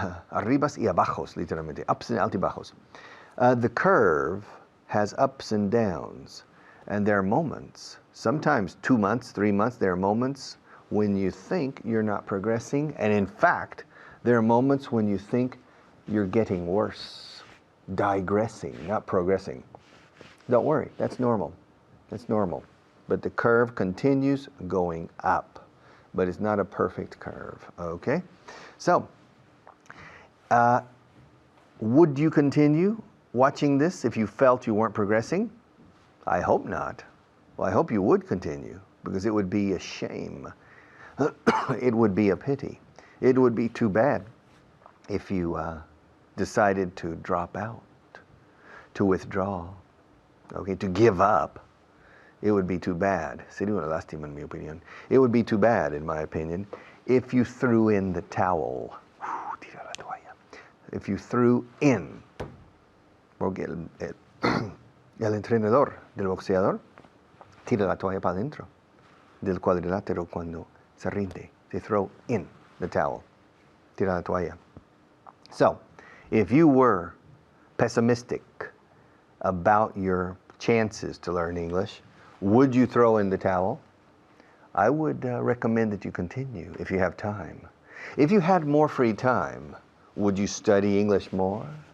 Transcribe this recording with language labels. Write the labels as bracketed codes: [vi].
[es] Arribas y abajos, literalmente, [en] ups and [es] altibajos. [en] The curve has ups and downs, and there are moments, sometimes 2 months, 3 months, there are moments when you think you're not progressing, and in fact, there are moments when you think you're getting worse, digressing, not progressing. Don't worry, that's normal. That's normal. But the curve continues going up, but it's not a perfect curve, okay? So, would you continue watching this if you felt you weren't progressing? I hope not. Well, I hope you would continue, because it would be a shame. It would be a pity. It would be too bad if you decided to drop out, to withdraw, okay, to give up. It would be too bad. [es] Sería una lástima, en mi opinión. [en] It would be too bad, in my opinion, if you threw in the towel. [es] Tira la toalla. [en] If you threw in. [es] Porque el entrenador del boxeador tira la toalla para adentro del cuadrilátero cuando se rinde. [en] They throw in the towel. [es] Tira la toalla. [en] So, if you were pessimistic about your chances to learn English, would you throw in the towel? I would recommend that you continue if you have time. If you had more free time, would you study English more?